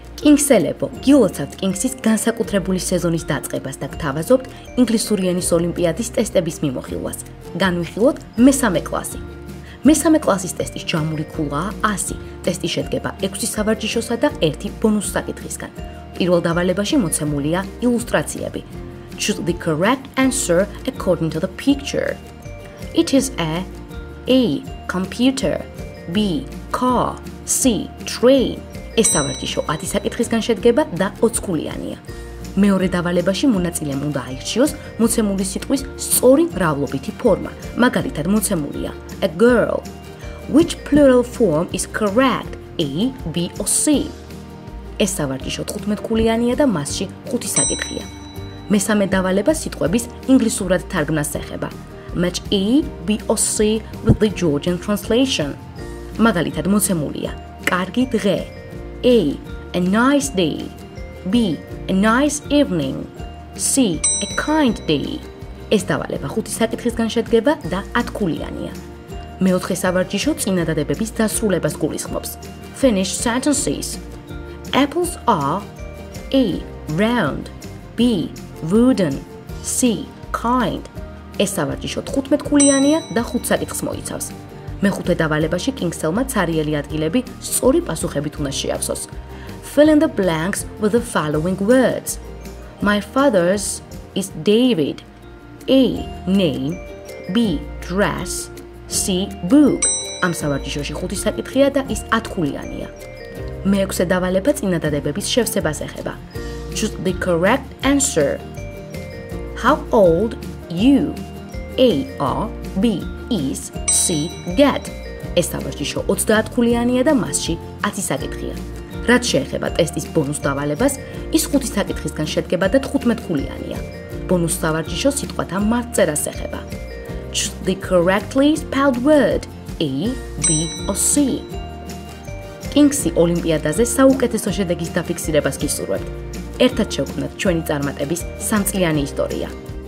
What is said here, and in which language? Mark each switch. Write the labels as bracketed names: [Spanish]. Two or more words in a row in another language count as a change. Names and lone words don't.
[Georgian] კინგსელებო, გილოცავთ კინგსის განსაკუთრებული სეზონის დაწყებას და გთავაზობთ ინგლისური ენის ოლიმპიადის ტესტების მიმოხილვას. განვიხილოთ მესამე კლასი. მესამე კლასის ტესტის ჯამური ქულაა 100. ტესტი შედგება 6 სავარჯიშოსა და 1 ბონუს საკითხისგან. პირველ დავალებაში მოცემულია ილუსტრაციები. [English] Choose the correct answer according to the picture. It is A. Computer, B. Car, C. Train. [Georgian] ეს სავარჯიშო 10 საკითხისგან შედგება და 20 ქულიანია. მეორე დავალებაში მონაწილემ უნდა აირჩიოს მოცემული სიტყვის სწორი მრავლობითი ფორმა. მაგალითად მოცემულია [English] a girl. Which plural form is correct? A, B or C? [Georgian] ეს სავარჯიშო 15 ქულიანია და მასში 5 საკითხია. მესამე დავალება სიტყვების ინგლისურად თარგმნას ეხება. [English] Match A, B or C with the Georgian translation. [Georgian] მაგალითად მოცემულია კარგი დღე. [English] A nice day. B, a nice evening. C, a kind day. [Georgian] ეს დავალება 5 საკითხისგან შედგება და 10 ქულიანია. მეოთხე სავარჯიშო წინადადებების დასრულებას გულისხმობს. [English] Finish sentences. Apples are A, round, B, wooden, C, kind. [Georgian] ეს სავარჯიშო 15 ქულიანია და 5 საკითხს მოიცავს. მეხუთე დავალებაში კინგსელმა ცარიელი ადგილები სწორი პასუხებით უნდა შეავსოს. [English] Fill in the blanks with the following words. My father's is David. A, name, B, dress, C, book. [Georgian] ამ სავარჯიშოში 5 საკითხია და ის 10 ქულიანია. მეექვსე დავალება წინადადებების შევსებას ეხება. [English] Choose the correct answer. How old you? A are, B is, C get. [Georgian] ეს სავარჯიშო 30 ქულიანია და მასში 10 საკითხია. რაც შეეხება ტესტის ბონუს დავალებას, ის 5 საკითხისგან შედგება და 15 ქულიანია. ბონუს სავარჯიშო სიტყვათა მარწერას ეხება. [English] Choose the correctly spelled word A, B or C. [Georgian] კინგსი ოლიმპიადაზე საუკეთესო შედეგის დაფიქსირებას გისურვებთ. ერთად შევქმნათ ჩვენი წარმატების 3 წლიანი ისტორია.